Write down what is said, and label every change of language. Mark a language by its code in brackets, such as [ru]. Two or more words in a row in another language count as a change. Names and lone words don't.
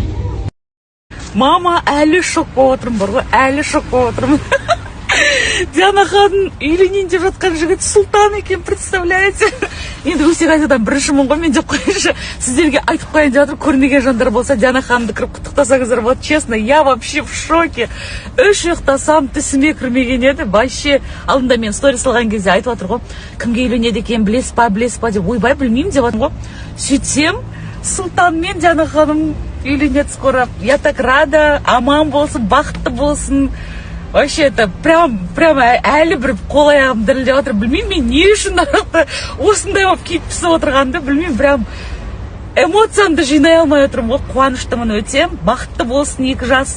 [kk] Мама, әлі шок болып отырмын, бар ғой, әлі шок болып отырмын. Диана ханым үйленейін деп жатқан жігіт сұлтан екен, представляете? Енді өсе қайтадан біріншімін ғой, мен деп қойшы. Сіздерге айтып қойын деп жатыр, көрмеген жандар болса, Диана ханымды кіріп құттықтасаңыздар болады. [ru] Честно, я вообще в шоке. [kk] Үш ұйықтасам, тісіме кірмеген еді. Вообще, алдында мен сторис салған кезде айтып жатыр ғой, кімге үйленеді екен, білесіз ба деп, ойбай білмеймін деп жатыр ғой. Сөйтсем, Сұлтан мен Диана ханым үйленеді скоро. [ru] Я так рада, [kk] аман болсын, бақытты болсын. [ru] Вообще, это прям [kk] әлі бір қол аяғым дірілдеп отыр. Білмеймін, мен не үшін нарақты осындай болып киіп пісіп отырғанды, білмеймін, прям эмоциямды жинай алмай отырмын ғой. Қуаныштымын өте. Бақытты болсын екі жас.